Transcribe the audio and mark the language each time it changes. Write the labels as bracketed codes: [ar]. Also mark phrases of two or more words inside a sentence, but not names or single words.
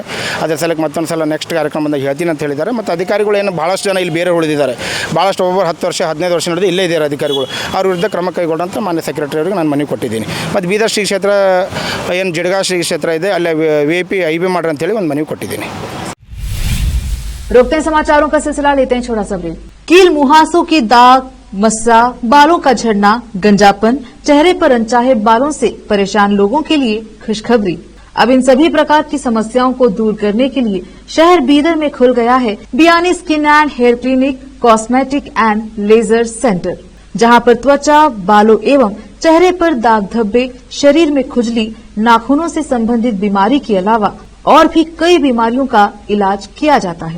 [kn] ಅದ್ರ ಸಲಕ್ಕೆ ಮತ್ತೊಂದು ಸಲ ನೆಕ್ಸ್ಟ್ ಕಾರ್ಯಕ್ರಮ ಬಂದಾಗ ಹೇಳ್ತೀನಿ ಅಂತ ಹೇಳಿದ್ದಾರೆ. ಮತ್ತು ಅಧಿಕಾರಿಗಳು ಏನು ಭಾಳಷ್ಟು ಜನ ಇಲ್ಲಿ ಬೇರೆ ಉಳಿದಿದ್ದಾರೆ. ಭಾಳಷ್ಟು ಒಬ್ಬರು 10 ವರ್ಷ 15 ವರ್ಷ ನಡೆದು ಇಲ್ಲೇ ಇದ್ದಾರೆ ಅಧಿಕಾರಿಗಳು. ಅವ್ರ ವಿರುದ್ಧ ಕ್ರಮ ಕೈಗೊಳ್ಳಂತ ಮಾನ್ಯ ಸೆಕ್ರೆಟರಿ ಅವರಿಗೆ ನಾನು ಮನವಿ ಕೊಟ್ಟಿದ್ದೀನಿ. ಮತ್ತು ಬೀದರ್ ಶ್ರೀ ಕ್ಷೇತ್ರ ಏನು ಜಿಡ್ಗಾ ಶ್ರೀ ಕ್ಷೇತ್ರ ಇದೆ, ಅಲ್ಲೇ VIP IB ಮಾಡ್ರಿ ಅಂತೇಳಿ ಒಂದು ಮನವಿ ಕೊಟ್ಟಿದ್ದೀನಿ. [hi] रोकते हैं समाचारों का सिलसिला, लेते हैं छोटा सा ब्रेक। कील, मुहासों की दाग, मस्सा, बालों का झड़ना, गंजापन, चेहरे पर अनचाहे बालों से परेशान लोगों के लिए खुशखबरी। अब इन सभी प्रकार की समस्याओं को दूर करने के लिए शहर बीदर में खुल गया है बियानी स्किन एंड हेयर क्लिनिक, कॉस्मेटिक एंड लेजर सेंटर, जहां पर त्वचा, बालों एवं चेहरे पर दाग धब्बे, शरीर में खुजली, नाखूनों से संबंधित बीमारी के अलावा और भी कई बीमारियों का इलाज किया जाता है।